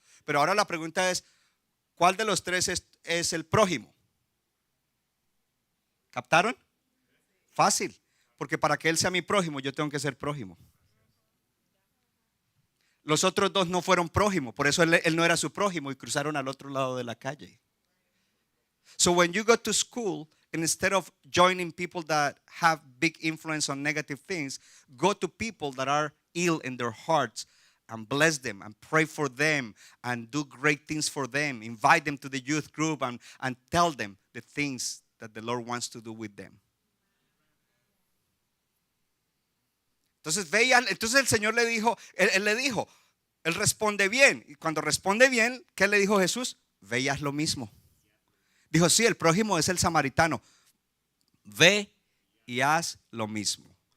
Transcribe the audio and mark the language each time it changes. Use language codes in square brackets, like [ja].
[es] Pero ahora la pregunta es, ¿cuál de los tres es el prójimo? ¿Captaron? Fácil, porque para que él sea mi prójimo yo tengo que ser prójimo. Los otros dos no fueron prójimos, por eso él no era su prójimo y cruzaron al otro lado de la calle. [en] So when you go to school, instead of joining people that have big influence on negative things, go to people that are ill in their hearts and bless them and pray for them and do great things for them. Invite them to the youth group and tell them the things that the Lord wants to do with them. [es] Entonces vean, entonces el Señor le dijo, él le dijo, él responde bien. Y cuando responde bien, ¿qué le dijo Jesús? Ve y haz lo mismo. Dijo, sí, el prójimo es el samaritano. Ve y haz lo mismo.